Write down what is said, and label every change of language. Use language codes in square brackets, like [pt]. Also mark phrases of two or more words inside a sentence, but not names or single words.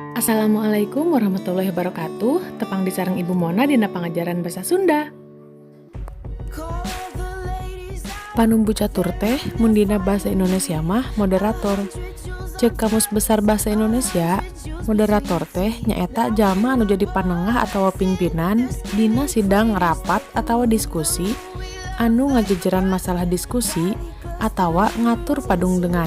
[ar] السلام عليكم ورحمة الله وبركاته. [su] Tepang disareng Ibu Mona dina pangajaran basa Sunda. Panumbu catur teh mun dina bahasa Indonesia mah moderator. Ceuk Kamus Besar Bahasa Indonesia, moderator teh nyaeta jalma anu jadi panengah atawa pimpinan dina sidang rapat atawa diskusi anu ngajejeran masalah diskusi atawa ngatur padungdengan.